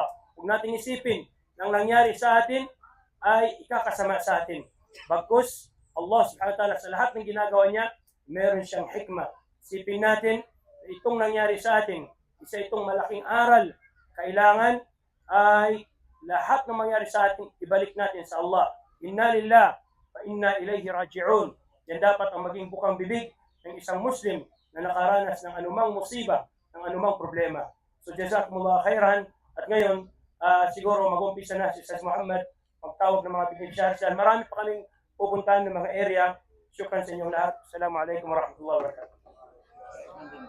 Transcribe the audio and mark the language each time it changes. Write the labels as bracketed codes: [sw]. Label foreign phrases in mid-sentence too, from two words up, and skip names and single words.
[tl] Huwag natin isipin na nangyari sa atin ay ikakasama sa atin. Bagkus, [ar] الله سبحانه وتعالى [tl] sa lahat ng ginagawa niya, meron siyang hikmah. Isipin natin na itong nangyari sa atin, isa itong malaking aral. Kailangan ay lahat ng mangyari sa atin, ibalik natin sa Allah. [ar] إنا لله وإنا إليه راجعون. [tl] Yan dapat ang maging bukang bibig ng isang Muslim na nakaranas ng anumang musiba, ng anumang problema. [ar] So جزاكم الله خيرا. [tl] At ngayon, siguro mag-umpisa na si Ustaz Muhammad magtawag ng mga beneficiaries. Marami pa kaming pupuntahan ng mga area. Syukran sa inyong lahat. [ar] السلام عليكم ورحمة الله وبركاته.